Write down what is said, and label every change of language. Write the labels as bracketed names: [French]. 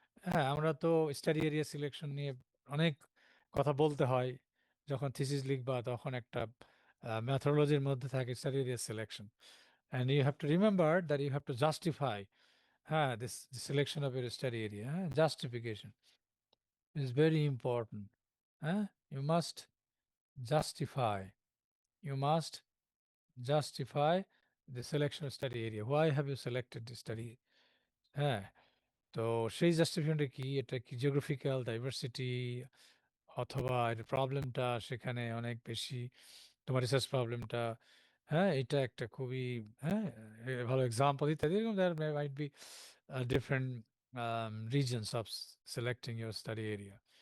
[English] হ্যাঁ, [Bangla] আমরা তো স্টাডি এরিয়া সিলেকশন নিয়ে অনেক কথা বলতে হয়, যখন থিসিস লিখবা তখন একটা ম্যাথোলজির মধ্যে থাকে [English] Study area selection, and you have to remember that you have to justify, হ্যাঁ, this selection of your study area, হ্যাঁ, justification is very important. Huh? You must justify. You must justify the selection of study area. Why have you selected the study? [Bangla] হ্যাঁ, তো সেই জাস্টিফিকেশনটা কি, এটা কি geographical diversity, অথবা এর প্রবলেমটা সেখানে অনেক বেশি, তোমার রিসার্চ প্রবলেমটা, হ্যাঁ, এটা একটা খুবই, হ্যাঁ, ভালো এক্সাম্পল ইত্যাদি, এরকম [English] There might be different reasons of selecting your study area.